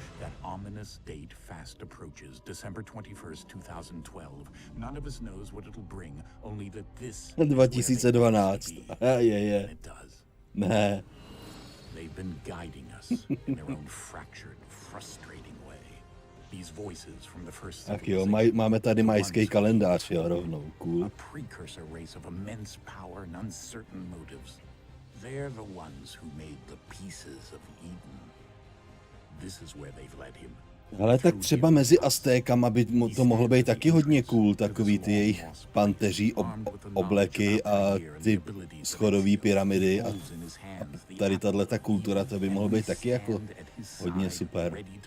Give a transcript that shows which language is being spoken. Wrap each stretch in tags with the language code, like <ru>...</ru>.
<en>That ominous date fast approaches, December 21st, 2012. None of us knows what it'll bring, only that this 2012. Yeah. It does.</en> <cs>Ne.</cs> <en>They've been guiding us in their own fractured, frustrating way. These voices from the first</en> <cs>Tak jo, máme tady majský kalendář, jo, rovnou, cool.</cs> <en>A precursor race of immense power and uncertain motives. They're the ones who made the pieces of Eden. This is where they've led him.</en> <cs>Ale tak třeba mezi Aztékama by to mohlo být taky hodně cool, takový ty jejich panteří obleky a ty schodové pyramidy a tady tato kultura, to by mohlo být taky jako hodně super.</cs>